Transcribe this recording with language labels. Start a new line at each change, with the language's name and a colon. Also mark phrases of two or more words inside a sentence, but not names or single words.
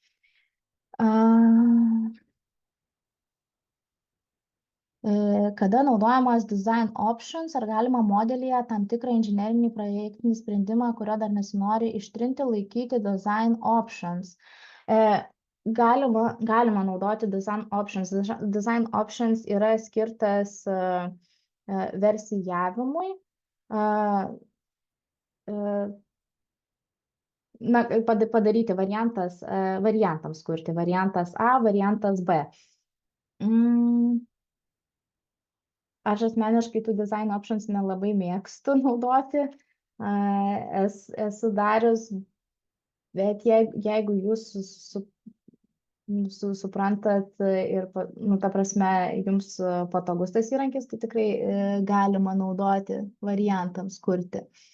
Lithuanian: Kada naudojamas
English: design options,
Lithuanian: ar galima modelyje tam tikrą inžinerinį projektinį sprendimą, kurio dar nesinori ištrinti, laikyti
English: design options.
Lithuanian: Galima naudoti
English: design options. Design options
Lithuanian: yra skirtas versijavimui. Padaryti variantams kurti. Variantas A, variantas B. Aš asmeniškai tų
English: design options
Lithuanian: nelabai mėgstu naudoti, esu darius, bet jeigu jūs suprantat ir, ta prasme, jums patogus tas įrankis, tai tikrai galima naudoti variantams kurti.